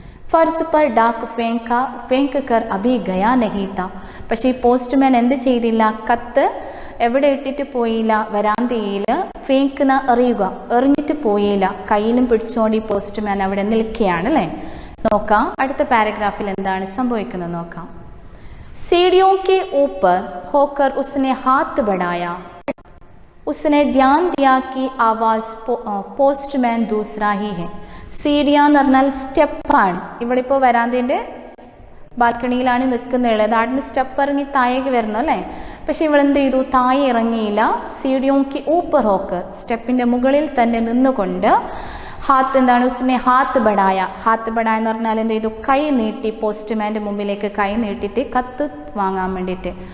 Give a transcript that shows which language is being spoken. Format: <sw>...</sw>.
<hi>ഫർസ് പർ ഡാക്ക് ഫേങ്ക് കർ അഭി ഗയാ നഹീ താ,</hi> <ml>പക്ഷേ ഈ പോസ്റ്റ്മാൻ എന്ത് ചെയ്തില്ല? കത്ത് എവിടെ ഇട്ടിട്ട് പോയില്ല? വരാന്തയിൽ ഫേങ്ക്ന എറിഞ്ഞിട്ട് പോയില്ല. കയ്യിലും പിടിച്ചോണ്ട് ഈ പോസ്റ്റ്മാൻ അവിടെ നിൽക്കുകയാണ് അല്ലേ. നോക്കാം അടുത്ത പാരഗ്രാഫിൽ എന്താണ് സംഭവിക്കുന്നത് നോക്കാം.</ml> <hi>सीढ़ियों के ऊपर होकर उसने हाथ बढ़ाया. उसने ध्यान दिया कि आवाज പോസ്റ്റ്മാൻ दूसरा ही है.</hi> <ml>സീഡിയ എന്ന് പറഞ്ഞാൽ സ്റ്റെപ്പാണ്. ഇവിടെ ഇപ്പോൾ വരാന്തേൻ്റെ ബാൽക്കണിയിലാണ് നിൽക്കുന്നത്. അതാടിന് സ്റ്റെപ്പ് ഇറങ്ങി താഴേക്ക് വരണം അല്ലേ. പക്ഷെ ഇവളെന്ത് ചെയ്തു? താഴെ ഇറങ്ങിയില്ല.</ml> <hi>സീഡിയോക്ക് ഊപ്പർ ഹോക്കർ,</hi> <ml>സ്റ്റെപ്പിൻ്റെ മുകളിൽ തന്നെ നിന്നുകൊണ്ട് ഹാത്ത് എന്താണ്?</ml> <hi>ഉസ്നെ ഹാത്ത് ബടായ. ഹാത്ത് ബടായ</hi> <ml>എന്ന് പറഞ്ഞാൽ എന്ത് ചെയ്തു? കൈ നീട്ടി, പോസ്റ്റ്മാൻ്റെ മുമ്പിലേക്ക് കൈ നീട്ടിയിട്ട് കത്ത് വാങ്ങാൻ വേണ്ടിയിട്ട്.</ml>